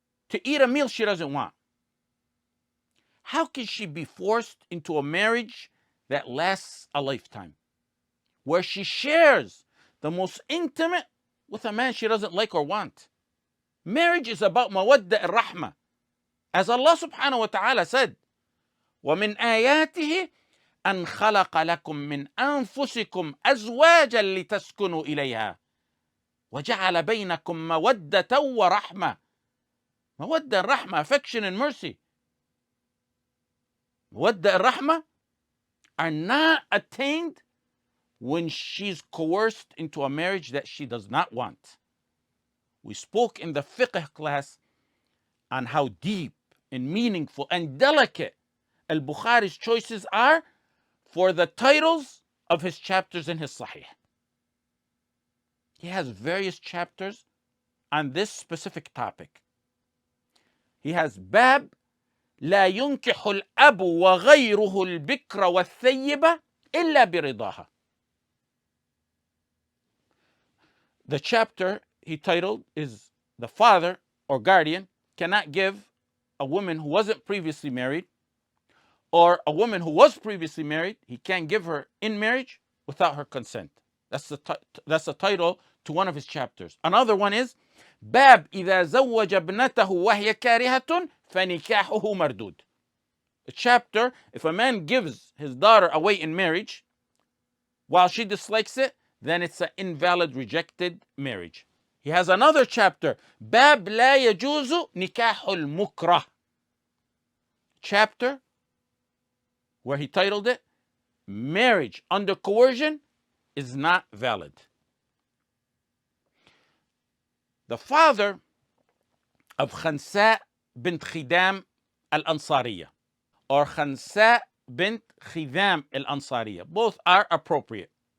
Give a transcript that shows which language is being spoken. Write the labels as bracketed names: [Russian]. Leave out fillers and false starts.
[English] to eat a meal she doesn't want, how can she be forced into a marriage that lasts a lifetime, where she shares the most intimate with a man she doesn't like or want? Marriage is about mawadda and rahmah. As Allah subhanahu wa ta'ala said, [Arabic] وَمِنْ آيَاتِهِ أَنْ خَلَقَ لَكُم مِّنْ أَنفُسِكُمْ أَزْوَاجًا لِتَسْكُنُوا إِلَيْهَا وَجَعَلَ بَيْنَكُمْ مَوَدَّةً وَرَحْمَةً. [English] Mawadda and rahmah, affection and mercy. Mawadda and rahmah are not attained when she's coerced into a marriage that she does not want. We spoke in the fiqh class on how deep and meaningful and delicate al-Bukhari's choices are for the titles of his chapters in his Sahih. He has various chapters on this specific topic. He has bab [Arabic] لا ينكح الأب وغيره البكر والثيبة إلا برضاها. [English] The chapter he titled is the father or guardian cannot give a woman who wasn't previously married, or a woman who was previously married, he can't give her in marriage without her consent. That's the title to one of his chapters. Another one is [Arabic] باب إذا زوج ابنته وهي كارهة فنكاحه مردود. [English] A chapter, if a man gives his daughter away in marriage while she dislikes it, then it's an invalid, rejected marriage. He has another chapter, [Arabic] باب لا يجوز نكاح المكره. [English] Chapter where he titled it, Marriage under Coercion is not valid. The father of Khansa bint Khidam al-Ansariya, or Khansa bint Khidam al-Ansariya, both are appropriate.